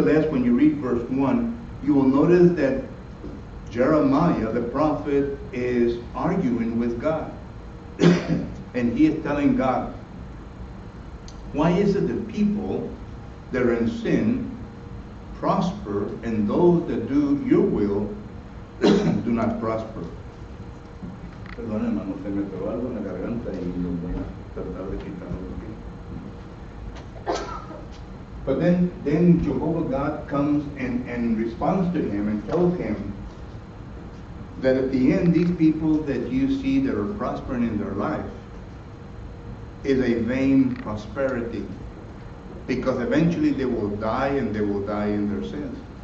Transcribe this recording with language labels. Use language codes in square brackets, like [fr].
[en] nonetheless, when you read verse 1, you will notice that Jeremiah, the prophet, is arguing with God. And he is telling God, why is it that people that are in sin prosper, and those that do your will do not prosper? [es] Perdón, hermano, se me pegó algo en la garganta y lo voy a tratar de quitarlo. [en] But then Jehovah God comes and responds to him and tells him that at the end, these people that you see that are prospering in their life is a vain prosperity, because eventually they will die, and they will die in their sins.